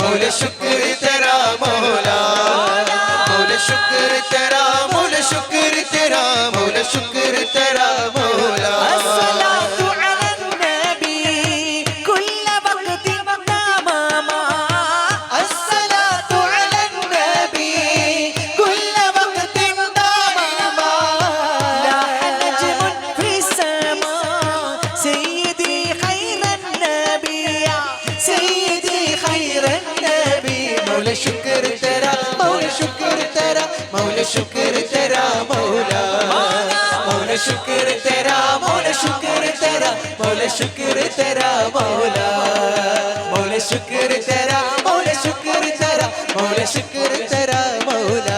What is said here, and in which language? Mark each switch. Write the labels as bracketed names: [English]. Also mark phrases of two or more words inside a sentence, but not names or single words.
[Hindi] शुक्र तेरा मौला, मौला शुक्र तेरा, मौला शुक्र तेरा, मौला शुक्र तेरा मौला। [Arabic] الصلاة على النبي كل وقت تماما، الصلاة على النبي كل وقت تماما، له نجم في السما سيدي خير النبي، سيدي خير النبي. [Hindi] मौला शुक्र तेरा, मौला शुक्र तेरा, मौला शुक्र तेरा मौला, मौला शुक्र तेरा, मौला शुक्र तेरा, मौला शुक्र तेरा मौला, मौला शुक्र तेरा, मौला शुक्र तेरा, मौला शुक्र तेरा मौला।